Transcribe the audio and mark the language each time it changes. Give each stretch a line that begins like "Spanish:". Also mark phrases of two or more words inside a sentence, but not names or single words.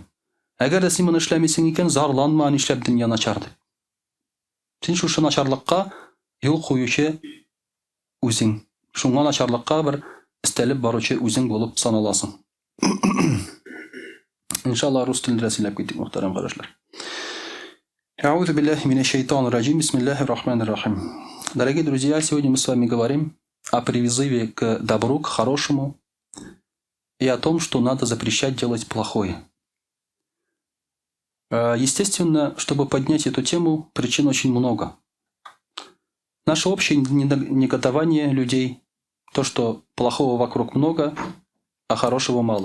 Tatar: Әгәр дә син моны эшләмисең икән, зарланма, нишләп дөнья начар дип. Син шушы начарлыкка юл куючы үзең. Шуңа начарлыкка бер истәлеп баручы үзең булып саналасың. Иншаллах, рус телендә сөйләп китик, мөхтәрәм кардәшләр.
Arabic: أعوذ بالله من الشيطان الرجيم. بسم الله الرحمن الرحيم.
Russian: Дорогие друзья, сегодня мы с вами говорим о призыве к добру, к хорошему и о том, что надо запрещать делать плохое. Естественно, чтобы поднять эту тему, причин очень много. Наше общее негодование людей, то, что плохого вокруг много, а хорошего мало.